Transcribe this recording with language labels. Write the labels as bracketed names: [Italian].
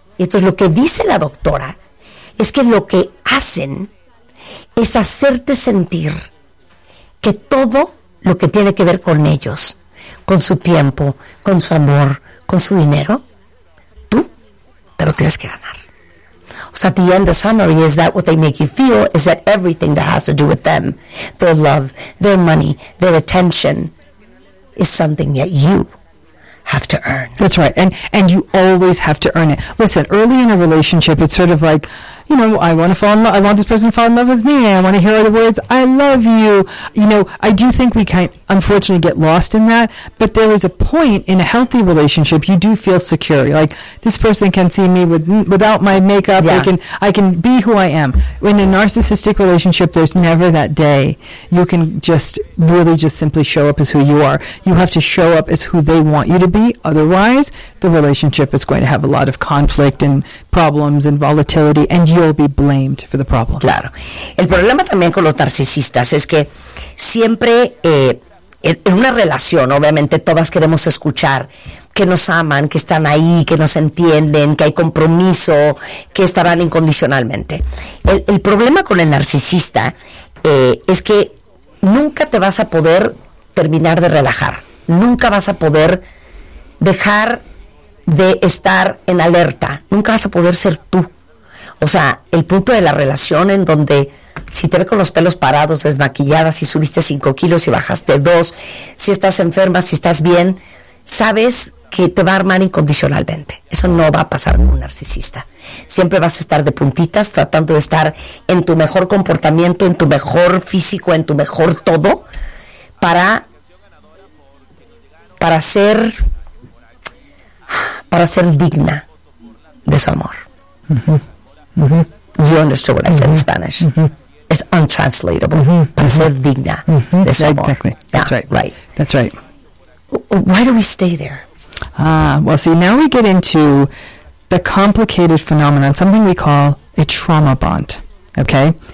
[Spanish] Y entonces lo que dice la doctora es que lo que hacen es hacerte sentir que todo lo que tiene que ver con ellos, con su tiempo, con su amor, con su dinero, tú te lo tienes que ganar. O sea, [English] at the end, the summary is that what they make you feel is that everything that has to do with them, their love, their money, their attention, is something that you have to earn. That's right. And you always have to earn it. Listen, early in a relationship, it's sort of like, I want to fall in love. I want this person to fall in love with me. I want to hear the words, I love you. I do think we can unfortunately get lost in that. But there is a point in a healthy relationship, you do feel secure. Like, this person can see me without my makeup. Yeah. I can be who I am. In a narcissistic relationship, there's never that day. You can just simply show up as who you are. You have to show up as who they want you to be. Otherwise, the relationship is going to have a lot of conflict and problems and volatility. And you'll be blamed for the problems. [Spanish] Claro. El problema también con los narcisistas es que siempre en una relación, obviamente todas queremos escuchar que nos aman, que están ahí, que nos entienden, que hay compromiso, que estarán incondicionalmente. El problema con el narcisista es que nunca te vas a poder terminar de relajar. Nunca vas a poder dejar de estar en alerta. Nunca vas a poder ser tú. O sea, el punto de la relación en donde si te ve con los pelos parados, desmaquillada, si subiste 5 kilos y bajaste 2, si estás enferma, si estás bien, sabes que te va a armar incondicionalmente. Eso no va a pasar con un narcisista. Siempre vas a estar de puntitas, tratando de estar en tu mejor comportamiento, en tu mejor físico, en tu mejor todo, para ser digna de su amor. Mm-hmm. [English] You understood what I said in Spanish. Mm-hmm. It's untranslatable. Mm-hmm. [Spanish] Para ser digna de su amor. [English] Exactly. That's right. Right. That's right. Why do we stay there? Well, see, now we get into the complicated phenomenon, something we call a trauma bond, okay?